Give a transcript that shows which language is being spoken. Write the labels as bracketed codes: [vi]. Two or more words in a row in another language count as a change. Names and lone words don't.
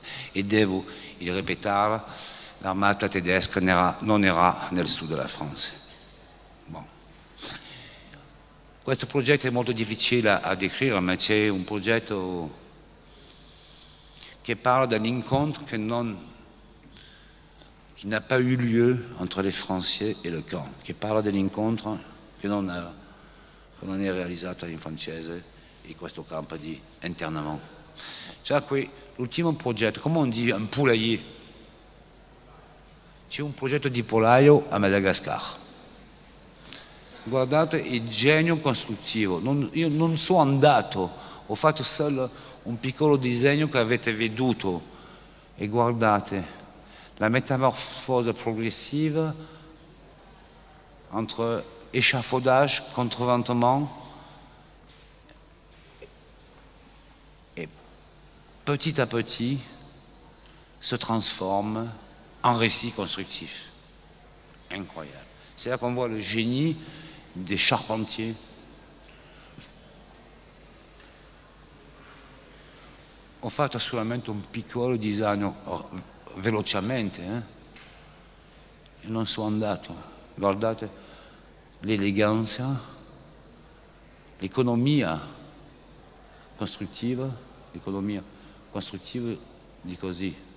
[it] E devo ripetere, l'armata tedesca non era nel sud della Francia. Bon. Questo progetto è molto difficile a descrivere, ma c'è un progetto che parle dell'incontro che [fr] n'a pas eu lieu entre les Français et le camp, [it] che parla dell'incontro che non è realizzato in francese in questo campo di internament. C'è qui l'ultimo progetto, come [fr] on dit, un poulailler. [it] C'è un progetto di pollaio a Madagascar. Guardate il genio costruttivo. Io non sono andato, ho fatto solo un piccolo disegno che avete veduto e guardate la [fr] métamorphose progressive entre échafaudage, contreventement et petit à petit se transforme en récit constructif. Incroyable. C'est là qu'on voit le génie des charpentiers. [it] Ho fatto solamente un piccolo disegno velocemente e non sono andato. Guardate l'eleganza, l'economia costruttiva di così.